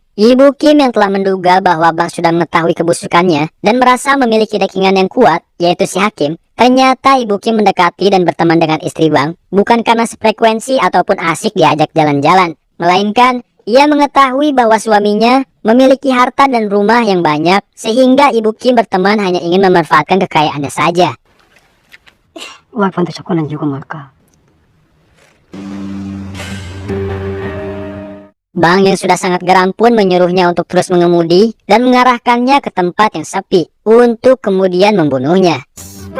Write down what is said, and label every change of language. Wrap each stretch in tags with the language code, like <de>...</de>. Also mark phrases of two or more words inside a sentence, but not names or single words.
<id>Ibu Kim yang telah menduga bahwa Bang sudah mengetahui kebusukannya dan merasa memiliki backingan yang kuat, yaitu si hakim. Ternyata ibu Kim mendekati dan berteman dengan istri Bang bukan karena sefrekuensi ataupun asik diajak jalan-jalan, melainkan ia mengetahui bahwa suaminya memiliki harta dan rumah yang banyak, sehingga ibu Kim berteman hanya ingin memanfaatkan kekayaannya saja.</id> <ko>와이프한테 접근한 이유가 뭘까?</ko> <id>Bang yang sudah sangat geram pun menyuruhnya untuk terus mengemudi dan mengarahkannya ke tempat yang sepi untuk kemudian membunuhnya.</id>